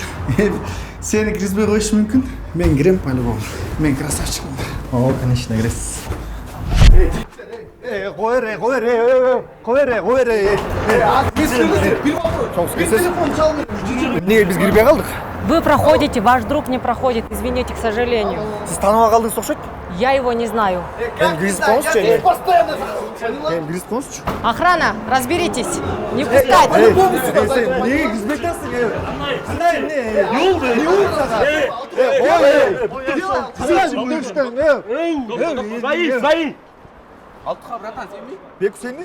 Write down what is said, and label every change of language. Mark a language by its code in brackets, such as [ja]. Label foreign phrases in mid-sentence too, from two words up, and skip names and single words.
[ky] Сени киргизбей коюшу мүмкүн. Мен кирем по-любому. Мен красавчикмын. О, конечно, киресиз. Эмнеге биз кирбей калдык? [ru] Вы проходите, ваш друг не проходит, извините, к сожалению. [ky] Сиз тааныбай калдыңыз окшойт. [ru] Я его не знаю. Охрана, разберитесь. Не пускать. [ky] Алтыха, братан, сенби? Беку, сенби?